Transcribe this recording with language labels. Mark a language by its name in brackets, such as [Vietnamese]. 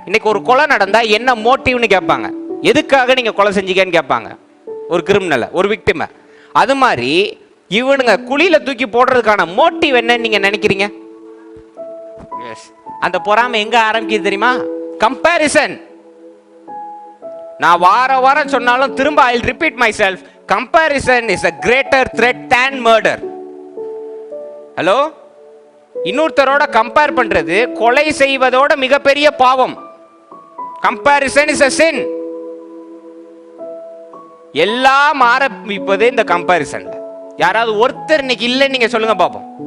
[Tamil] இன்னைக்கு ஒரு கொலை நடந்தால் என்ன மோட்டிவ்னு கேட்பாங்க. எதுக்காக நீங்கள் கொலை செஞ்சீங்கன்னு கேட்பாங்க ஒரு கிரிமினலை, ஒரு விக்டிமை. அது மாதிரி இவனுங்க குழியில் தூக்கி போடுறதுக்கான மோட்டிவ் என்னன்னு நீங்கள் நினைக்கிறீங்க? அந்த பொறாமை எங்க ஆரம்பிக்குது தெரியுமா? கம்பேரிசன். நான் வாரம் சொன்னாலும் திரும்ப [English] I will repeat myself. Comparison is a greater threat than murder. [Tamil] Hello, இன்னொருத்தரோட கம்பேர் பண்றது கொலை செய்வதோட மிகப்பெரிய பாவம். [English] Comparison is a sin. [Tamil] எல்லாம் ஆரம்பிப்பது இந்த கம்பேரிசன்ல. யாராவது ஒருத்தர் இன்னைக்கு இல்லைன்னு நீங்க சொல்லுங்க பாப்போம்.